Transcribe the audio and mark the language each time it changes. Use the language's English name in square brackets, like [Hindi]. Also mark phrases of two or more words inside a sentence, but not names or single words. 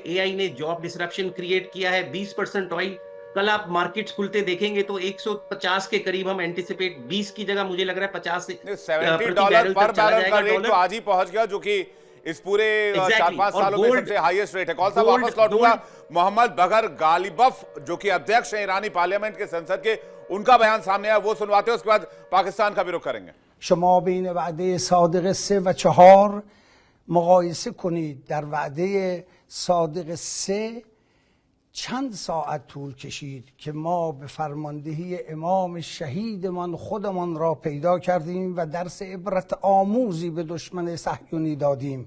[Hindi] एआई ने [English] job disruption create [Hindi] किया है। 20% ऑयल, कल आप मार्केट्स खुलते देखेंगे तो 150 के करीब हम एंटिसिपेट, 20 की जगह मुझे लग रहा है 50 से $70 पर बैरल का रेट तो आज ही पहुंच गया, जो कि इस पूरे 4-5 सालों में सबसे [English] highest rate [Hindi] है। कौन सा वापस लौटूंगा मोहम्मद बगर गालिबफ, जो कि अध्यक्ष हैं ईरानी पार्लियामेंट के संसद के, उनका बयान सामने आया, वो सुनवाते हैं, उसके बाद पाकिस्तान का भी रुख करेंगे। [Persian] شما بین وعده صادق 3 و 4 مقایسه کنید. در وعده صادق 3 چند ساعت طول کشید که ما به فرماندهی امام شهیدمان خودمان را پیدا کردیم و درس عبرت آموزی به دشمن صهیونی دادیم.